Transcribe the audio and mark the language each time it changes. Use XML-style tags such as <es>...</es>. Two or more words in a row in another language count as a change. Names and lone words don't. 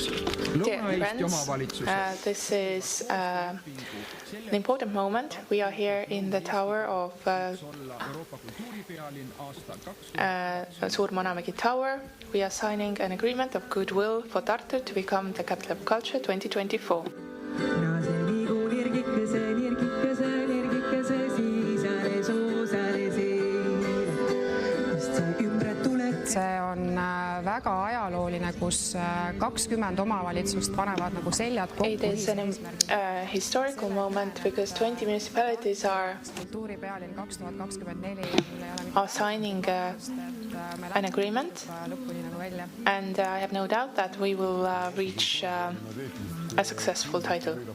<et>Lõuna-Eesti omavalitsus.</et> <en>This is an important moment. We are here in the tower of Suur Munamägi Tower. We are signing an agreement of goodwill for Tartu to become the capital of culture 2024.</en> <et>See on väga ajalooline, kus 20 omavalitsust panevad nagu seljad kokku.</et> <en>It is a historical moment because 20 municipalities are signing an agreement, and I have no doubt that we will reach a successful title.</en>